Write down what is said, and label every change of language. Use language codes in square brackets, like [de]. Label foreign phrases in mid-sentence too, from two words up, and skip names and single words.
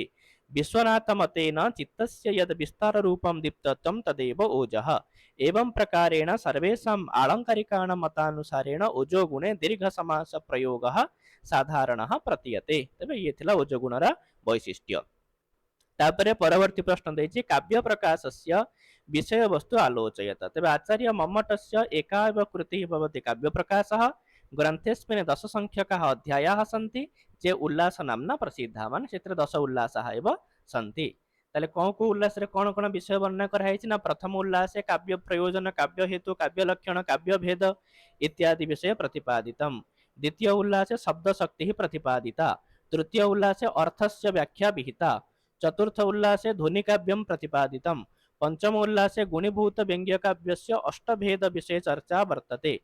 [sa] विश्वनाथमतेन चित्तस्य यद् विस्ताररूपं दीप्तत्वं तदेव ओजः। एवं प्रकारेण सर्वेषाम् आलङ्कारिकाणां मतानुसारेण ओजो गुणे दीर्घसमास प्रयोगः साधारणः प्रतीयते। [or] ତେବେ ଏ ଥିଲା ଓଜୋ ଗୁଣର ବୈଶିଷ୍ଟ୍ୟ। ତାପରେ ପରବର୍ତ୍ତୀ ପ୍ରଶ୍ନ ଦେଛି [sa] काव्य प्रकाशस्य विषय वस्तु आलोचयत। तेबे आचार्य मम्मटस्य एका एव कृतिः भवति काव्य प्रकाशः। ग्रन्थेस्मिन् 10 संख्यकाः अध्यायाः सन्ति जे उल्लास नाम्ना प्रसिद्धाः। माने क्षेत्र 10 उल्लासाः एव सन्ति। [or] ତାଲେ କେଉଁ କୁ ଉଲ୍ଲାସ ରେ କେଉଁ କେଉଁ ବିଷୟ ବର୍ଣ୍ଣନା କରାଇ ନା [sa] प्रथम उल्लासे काव्य प्रयोजन काव्य हेतु काव्य लक्षण काव्य भेद इत्यादि विषय प्रतिपादितम। द्वितीय उल्लासे शब्द शक्ति प्रतिपादिता। तृतीय उल्लासे अर्थस्य व्याख्या विहिता। चतुर्थ उल्लासे ध्वनि काव्यम प्रतिपादितम। पंचम उल्लासे गुणीभूत व्यंग्य काव्यस्य अष्टभेद विषय चर्चा वर्तते।